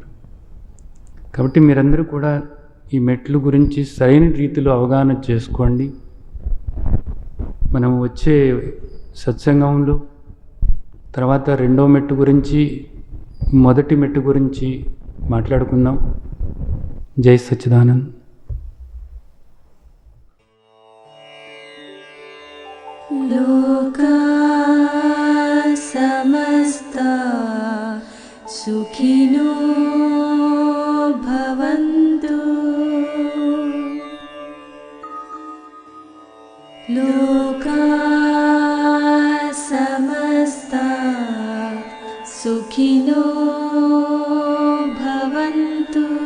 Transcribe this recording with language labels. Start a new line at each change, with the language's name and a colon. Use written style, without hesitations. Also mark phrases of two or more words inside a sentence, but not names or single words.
Telugu: కాబట్టి మీరందరూ కూడా ఈ మెట్లు గురించి సరైన రీతిలో అవగాహన చేసుకోండి. మనం వచ్చే సత్సంగంలో తర్వాత 2వ మెట్టు గురించి, మొదటి మెట్టు గురించి మాట్లాడుకుందాం. జై సచ్చిదానంద్.
Sanskrit: లోకా సమస్తా సుఖినో భవంతు. లోకా సమస్తా సుఖినో భవంతు.